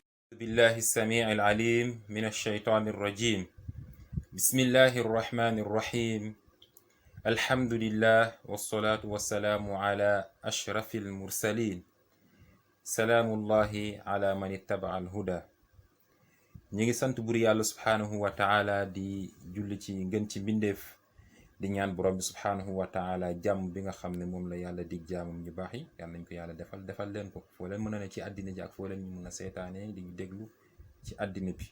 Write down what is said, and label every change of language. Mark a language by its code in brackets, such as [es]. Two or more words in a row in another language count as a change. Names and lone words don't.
[ar] بالله السميع العليم من الشيطان الرجيم. بسم الله الرحمن الرحيم. الحمد لله والصلاة والسلام على أشرف المرسلين. سلام الله على من اتبع الهدى. [wo] ñi ngi sant bur yàlla [ar] سبحانه وتعالى [wo] di julli ci ngën ci mbindeef di ñaan borom bi [ar] سبحانه وتعالى [wo] jàmm bi nga xam ne moom la yàlla dig jaamam ñu baax yi yàlla nañ ko yàlla defal leen ko foo leen mën a ne ci àddina ji ak foo leen ñu mën a seetaane di ñu déglu ci àddina bi.